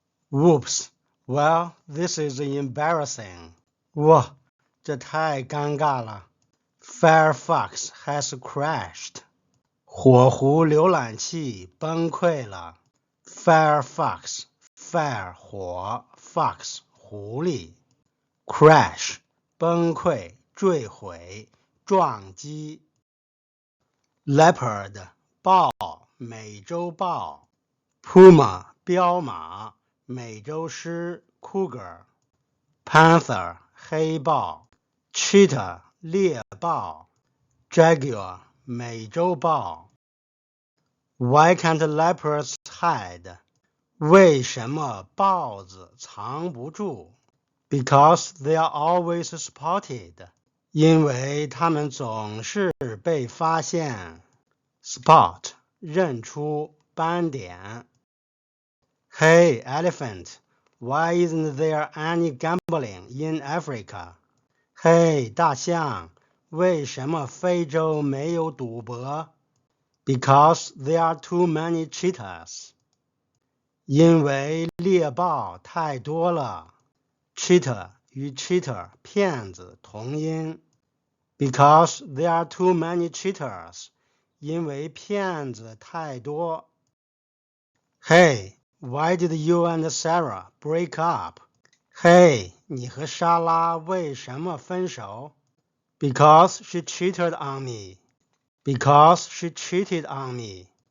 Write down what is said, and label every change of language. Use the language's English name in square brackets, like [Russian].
[English] Whoops, well, this is embarrassing. [Chinese] 哇，这太尴尬了。 [English] Firefox has crashed. [Chinese] 火狐浏览器崩溃了。 Firefox, fire 火 fox 狐狸。 Crash 崩溃坠毁撞击。 Leopard 豹美洲豹。 Puma 彪马美洲狮 Cougar。 Panther 黑豹。Cheetah 猎豹。 [English] Jaguar 美洲豹。Why can't leopards hide? [Chinese] 为什么豹子藏不住？ [English] Because they are always spotted. [Chinese] 因为它们总是被发现。 Spot 认出斑点。 [English] Hey, elephant, why isn't there any gambling in Africa? [Chinese] 嘿，大象，为什么非洲没有赌博？ [English] Because there are too many cheetahs. [Chinese] 因为猎豹太多了。 Cheetah 与 cheater 骗子同音。 [English] Because there are too many cheaters. [Chinese] 因为骗子太多。 [English] Hey, why did you and Sarah break up? [Chinese] 嘿，你和莎拉为什么分手？ [English] Because she cheated on me. Because she cheated on me.